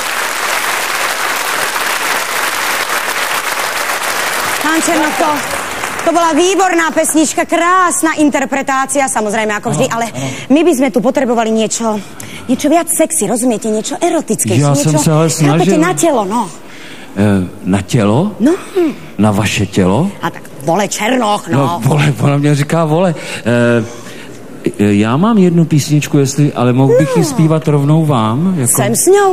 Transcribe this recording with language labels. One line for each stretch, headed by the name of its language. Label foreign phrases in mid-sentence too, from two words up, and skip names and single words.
Slovak: Pán Černoko, To bola výborná pesnička, krásna interpretácia, samozrejme ako vždy, ale my by sme tu potrebovali niečo viac sexy, rozumiete? Niečo erotické.
Czech: Já jsem se ale snažil. Na tělo, no. Na tělo? No. Na vaše tělo? A tak vole Černoch, no. No vole, ona mě říká vole. Já mám jednu písničku, ale mohl bych ji zpívat rovnou vám? Jako... Jsem s ňou.